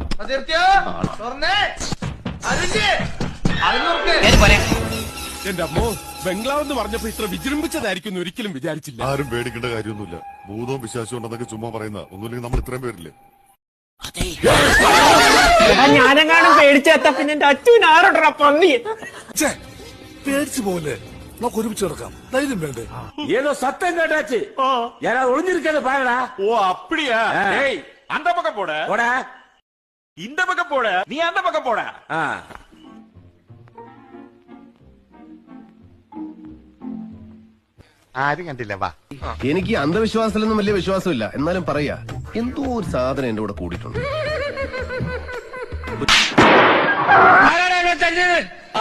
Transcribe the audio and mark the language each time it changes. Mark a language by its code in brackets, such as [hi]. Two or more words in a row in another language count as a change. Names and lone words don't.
[ml] എന്റെ അമ്മോ, ബംഗ്ലാവെന്ന് പറഞ്ഞപ്പോ ഇത്ര വിജൃംഭിച്ചതായിരിക്കും ഒരിക്കലും വിചാരിച്ചില്ല. ആരും പേടിക്കേണ്ട കാര്യമൊന്നുമില്ല. ഭൂതവും വിശ്വാസവും ഉണ്ടെന്നൊക്കെ ചുമ്മാ പറയുന്ന ഒന്നുമില്ലെങ്കിൽ നമ്മൾ ഇത്രയും പേരില്ലേ. ഞാനെങ്ങാനും പേടിച്ചെത്ത പിന്നെ എന്റെ അച്ഛൻ ആരോടാ പന്നി. പേടിച്ചു പോലെ നമുക്ക് ഒരുമിച്ച് കിടക്കാം. ധൈര്യം വേണ്ടേ? [ta] ஏதோ சத்தம் கேட்டாச்சு. யாராவது ஒளிஞ்சிருக்கிறது பாருடா. ஓ அப்படியா? ஏய், அந்த பக்கம் போட. போடா. இந்த பக்கம் போட. நீ அந்த பக்கம் போட. [ml] ആരും കണ്ടില്ല. വാ. എനിക്ക് അന്ധവിശ്വാസത്തിലൊന്നും വലിയ വിശ്വാസമില്ല. എന്നാലും പറയാ, എന്തോ ഒരു സാധനം എന്റെ കൂടെ കൂടിയിട്ടുണ്ട്. ആരാണെന്ന് ചോദിച്ചത്?